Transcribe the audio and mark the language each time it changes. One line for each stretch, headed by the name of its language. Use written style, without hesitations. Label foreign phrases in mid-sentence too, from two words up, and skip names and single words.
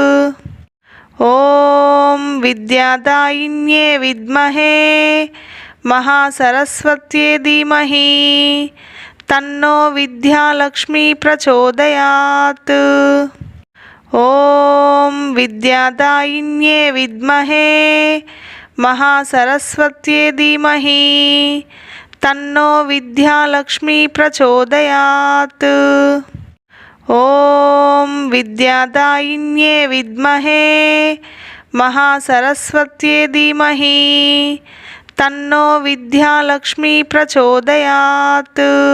Sanskrit: ఓం విద్యాదాయిన్యే విద్మహే మహాసరస్వత్యే ధీమహి తన్నో విద్యాలక్ష్మి ప్రచోదయాత్. ఓం విద్యాదాయిన్యే విద్మహే మహాసరస్వత్యే ధీమహి तन्नो विद्यालक्ष्मी प्रचोदयात्। ॐ विद्यादायिन्ये विद्महे महासरस्वत्यै धीमहि तन्नो विद्यालक्ष्मी प्रचोदयात्।